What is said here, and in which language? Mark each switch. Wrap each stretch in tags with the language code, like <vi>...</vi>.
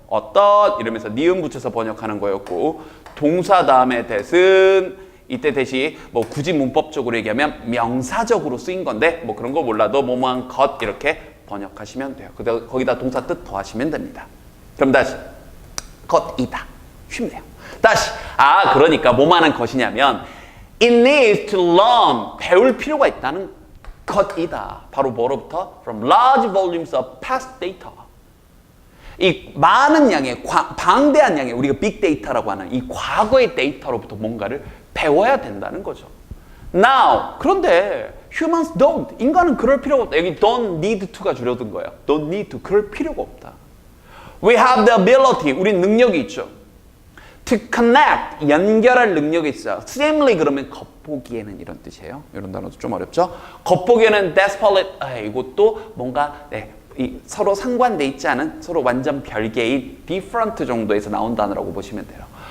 <ko>어떤 이러면서 니은 붙여서 번역하는 거였고, 동사 다음에 대신 이때 대시 뭐 굳이 문법적으로 얘기하면 명사적으로 쓰인 건데 뭐 그런 거 몰라도 뭐뭐한 것 이렇게 번역하시면 돼요. 거기다 동사 뜻 더하시면 됩니다. 그럼 다시 것이다. 쉽네요. 다시 그러니까 뭐뭐하는 것이냐면</ko> <en>it needs to learn,</en> <ko>배울 필요가 있다는 cut이다. 바로 뭐로부터?</ko> <en>From large volumes of past data.</en> <ko>이 많은 양의 방대한 양의 우리가 빅데이터라고 하는 이 과거의 데이터로부터 뭔가를 배워야 된다는 거죠.</ko> <en>Now</en> <ko>그런데</ko> <en>humans don't.</en> <ko>인간은 그럴 필요가 없다. 여기</ko> <en>don't need to</en> <ko>가 줄여둔 거예요.</ko> <en>Don't need to.</en> <ko>그럴 필요가 없다.</ko> <en>We have the ability.</en> <ko>우린 능력이 있죠.</ko> <en>To connect.</en> <ko>연결할 능력이 있어요. seemingly 그러면 겉보기에는 이런 뜻이에요. 이런 단어도 좀 어렵죠. 겉보기에는 desperate. 이것도 뭔가 이 서로 상관돼 있지 않은 서로 완전 별개인 different 정도에서 나온 단어라고 보시면 돼요.</ko>